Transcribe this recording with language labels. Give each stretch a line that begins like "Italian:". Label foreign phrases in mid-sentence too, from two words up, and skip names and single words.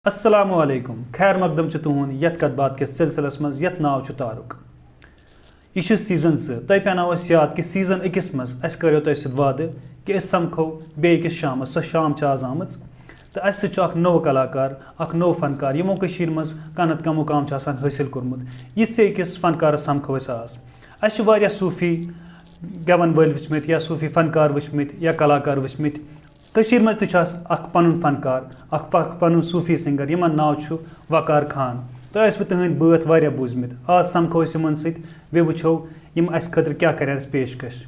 Kashmiri: अस्सलामुअलैकुम खैर मकदम तुहद यथ कत बात के सिलसिलस मज यथ नाव तारुक यह सीजन तय पेनो याद कि सीजन अकिस मज अस करो तय सत वादे कि अस समखो बेकिस शाम सो शाम आज आम तो अस नो कलाकार नो फनकार यमो मज कनत का मुकाम हासिल कोर्मुत यिस अकिस फनकार समखो अस सूफी गेवन वल वचमित या सूफी फनकार वचमित या कलाकार वचमित मज पन फनकार पन
English: Sufi singer
Kashmiri: यमन नाव वकार खान तो तुहद बात वारिया बूजमित आज समखो यमन सत वे वुछो यम अस खतर क्या कर पेशकश।